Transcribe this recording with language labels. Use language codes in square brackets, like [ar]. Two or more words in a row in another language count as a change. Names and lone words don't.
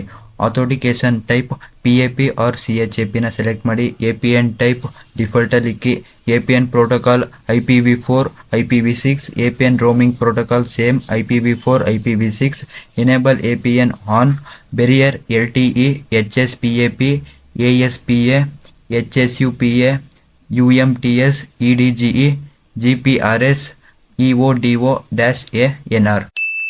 [en] Authentication type PAP or CHAP ನ ಸೆಲೆಕ್ಟ್ ಮಾಡಿ. APN type default [kn] ಅಲ್ಲಿ ಇಕ್ಕಿ. [en] APN protocol IPv4 IPv6, APN roaming protocol same IPv4 IPv6. Enable APN on. ಬೆರಿಯರ್ LTE, HSPAP, ASPA, HSUPA, UMTS, EDGE, GPRS, EVDO-A, NR.